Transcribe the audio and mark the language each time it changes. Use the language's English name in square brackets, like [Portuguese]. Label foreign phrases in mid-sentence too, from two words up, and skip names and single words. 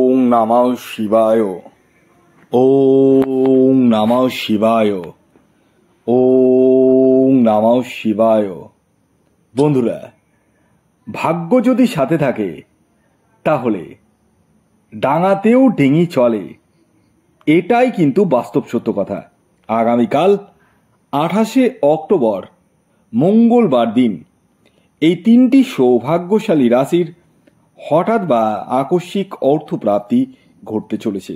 [Sanskrit] নমঃ শিবায়। ওম নমঃ শিবায়। ওম নমঃ শিবায়। [Bangla] বন্ধুরা, ভাগ্য যদি সাথে থাকে তাহলে ডাঙাতেও ডিঙি চলে, এটাই কিন্তু বাস্তব সত্য কথা। আগামীকাল 28শে অক্টোবর মঙ্গলবার দিন এই তিনটি সৌভাগ্যশালী রাশির হঠাৎ বা আকস্মিক অর্থপ্রাপ্তি ঘটতে চলেছে।